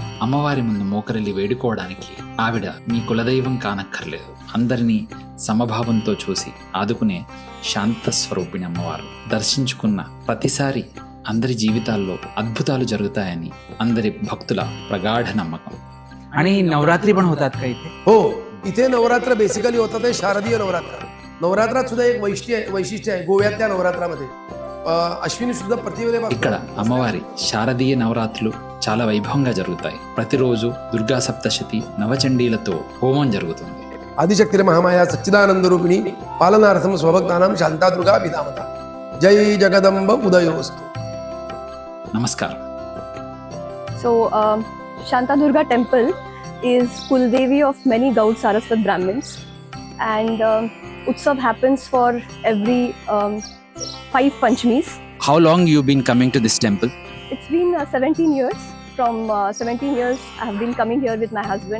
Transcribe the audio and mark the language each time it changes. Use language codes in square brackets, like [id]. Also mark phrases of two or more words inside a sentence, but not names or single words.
[te] అమ్మవారి ముందు మోకరిల్లి వేడుకోవడానికి ఆవిడ మీ కులదైవం కానక్కర్లేదు, అందరినీ సమభావంతో చూసి ఆదుకునే శాంత స్వరూపిణి అమ్మవారు. దర్శించుకున్న ప్రతిసారి అందరి జీవితాల్లో అద్భుతాలు జరుగుతాయని అందరి భక్తుల ప్రగాఢ నమ్మకం. [mr] आणि नवरात्री पण होतात का इथे? हो, इथे नवरात्र बेसिकली होतात ते शारदीय नवरात्र. नवरात्रात सुद्धा एक वैशिष्ट्य आहे गोव्यातल्या नवरात्रामध्ये. [te] అశ్విని శుద్ధ ప్రతివేళ ఇక్కడ అమ్మవారి శారదీయ నవరాత్రులు చాలా వైభవంగా జరుగుతాయి. ప్రతిరోజు దుర్గా సప్తశతి నవచండీలతో హోమం జరుగుతుంది. [sa] ఆదిశక్తి మహామాయా సచ్చిదానంద రూపిణి పాలనార్థం స్వభక్తానాం శాంతాదుర్గా విధామత. జై జగదంబ ఉదయోస్తు. [te] నమస్కారం. [en] So Shantadurga temple is Kuldevi of many Gaud Saraswat Brahmins, and Utsav happens for every 5 Panchamis. How long you been coming to this temple? It's been 17 years. From 17 years I have been coming here with my husband.